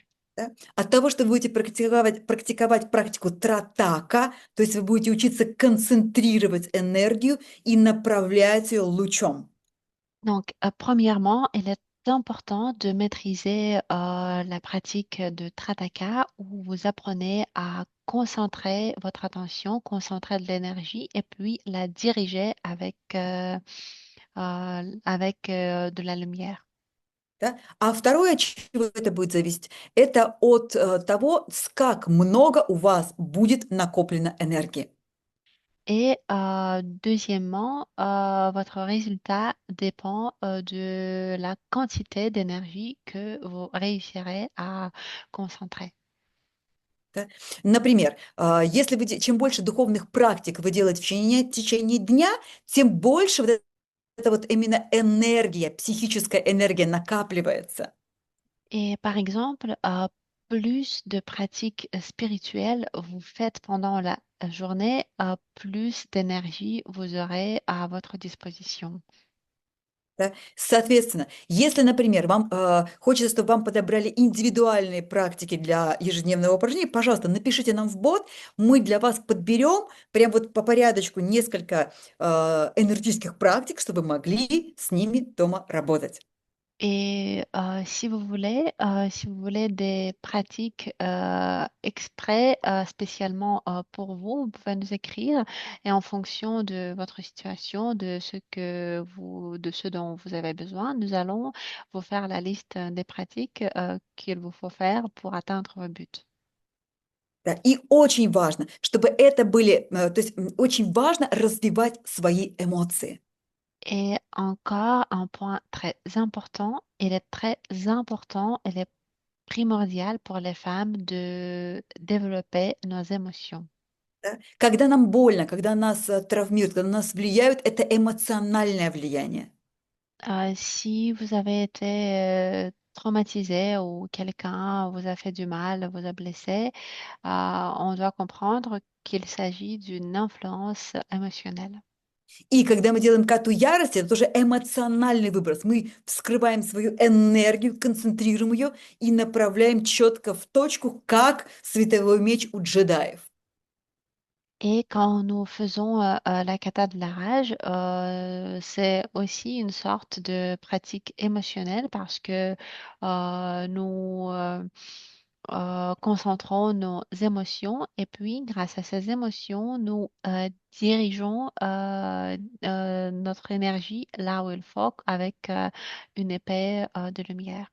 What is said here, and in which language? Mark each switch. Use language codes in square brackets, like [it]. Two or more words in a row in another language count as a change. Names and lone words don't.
[ru] Да? От того, что вы будете практиковать практику тратака, то есть вы будете учиться концентрировать энергию и направлять ее лучом. [fr] Donc, premièrement, il est important de maîtriser la pratique de Trataka où vous apprenez à concentrer votre attention, concentrer de l'énergie et puis la diriger avec de la lumière. [ru] Да? А второе, от чего это будет зависеть, это от того, как много у вас будет накоплено энергии. [fr] Et deuxièmement, votre résultat dépend de la quantité d'énergie que vous réussirez à concentrer. [ru] Да? Например, если чем больше духовных практик вы делаете в течение дня, тем больше вот эта вот именно энергия, психическая энергия накапливается. [fr] Et par exemple, plus de pratiques spirituelles vous faites pendant la journée, plus d'énergie vous aurez à votre disposition. [ru] Да? Соответственно, если, например, вам хочется, чтобы вам подобрали индивидуальные практики для ежедневного упражнения, пожалуйста, напишите нам в бот, мы для вас подберем прям вот по порядочку несколько энергетических практик, чтобы вы могли с ними дома работать. [fr] Et si vous voulez des pratiques exprès, spécialement pour vous, vous pouvez nous écrire et en fonction de votre situation, de ce dont vous avez besoin, nous allons vous faire la liste des pratiques qu'il vous faut faire pour atteindre vos buts. [ru] Да, и очень важно, чтобы это были, то есть очень важно развивать свои эмоции. [fr] Et encore un point très important, il est primordial pour les femmes de développer nos émotions. [ru] Да. Когда нам больно, когда нас травмируют, когда на нас влияют, это эмоциональное влияние. [fr] Si vous avez été traumatisé ou quelqu'un vous a fait du mal, vous a blessé, on doit comprendre qu'il s'agit d'une influence émotionnelle. [ru] И когда мы делаем кату ярости, это тоже эмоциональный выброс. Мы вскрываем свою энергию, концентрируем ее и направляем четко в точку, как световой меч у джедаев. [fr] Et quand nous faisons la kata de la rage, c'est aussi une sorte de pratique émotionnelle parce que nous concentrons nos émotions et puis grâce à ces émotions, nous dirigeons notre énergie là où il faut avec une épée de lumière.